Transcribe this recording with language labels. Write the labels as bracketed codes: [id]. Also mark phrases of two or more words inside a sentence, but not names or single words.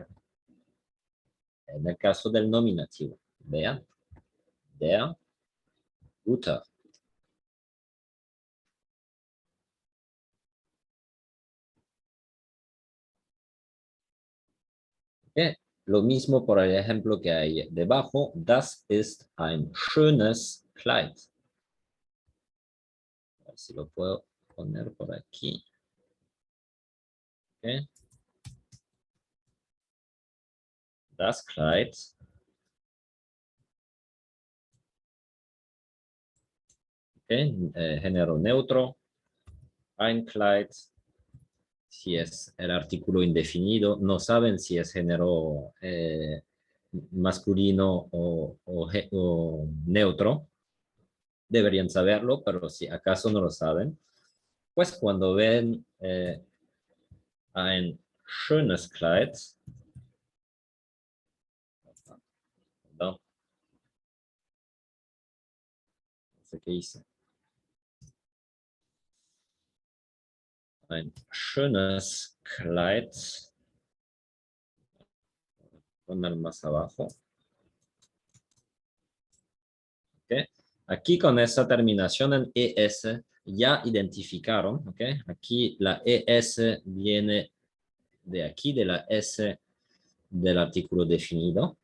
[es] En el caso del nominativo, vean, [de] der Guter. [es] ¿Okay? Lo mismo por el ejemplo que hay debajo. [de] Das ist ein schönes Kleid. [es] A ver si lo puedo poner por aquí. [de] ¿Okay? Das Kleid. [es] ¿Okay? Género neutro. [de] Ein Kleid. [es] Si es el artículo indefinido. No saben si es género masculino o neutro. Deberían saberlo, pero si acaso no lo saben, pues cuando ven [de] ein schönes Kleid, [es] no, no sé qué hice, [de] ein schönes Kleid, [es] poner más abajo, ¿okay? Aquí con esa terminación en ES ya identificaron, ¿okay? Aquí la ES viene de aquí, de la S del artículo definido.